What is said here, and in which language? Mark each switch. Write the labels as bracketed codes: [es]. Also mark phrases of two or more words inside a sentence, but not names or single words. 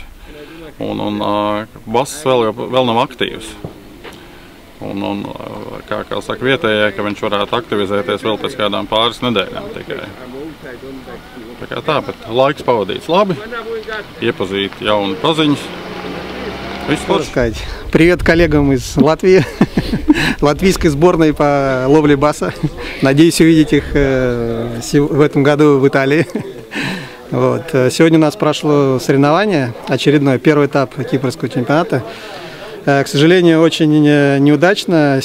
[lv] Un bass vēl nav aktīvs. Un kā saka vietējai, ka viņš varētu aktivizēties vēl pēc kādām pāris nedēļām tikai. Tā kā tā, bet laiks pavadīts labi, iepazīt jaunu paziņas. Viss forši. [ru] Привет коллегам из Латвии, латвийской сборной по ловле баса. Надеюсь увидеть их в этом году в Италии. Вот. Сегодня у нас прошло соревнование, очередной первый этап кипрского чемпионата. К сожалению, очень неудачно.